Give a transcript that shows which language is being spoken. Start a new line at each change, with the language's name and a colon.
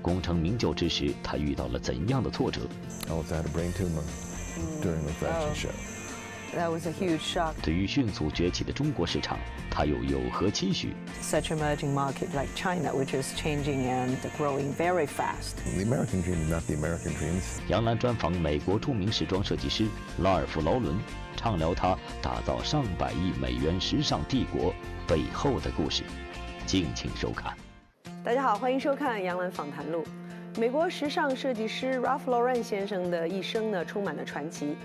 Chinese: 功成名就之时，他遇到了怎样的挫折？
English: I also had a brain tumor during the fashion show. That was a huge shock.
Chinese: 对于迅速崛起的中国市场，他又有何期许？
English: Such emerging market like China, which is changing and growing very fast. The American dream is not the American dreams.
Chinese: 杨澜专访美国著名时装设计师拉尔夫·劳伦，畅聊他打造上百亿美元时尚帝国背后的故事。敬请收看。大家好，欢迎收看《杨澜访谈录》。美国时尚设计师 Ralph Lauren 先生的一生呢，充满了传奇。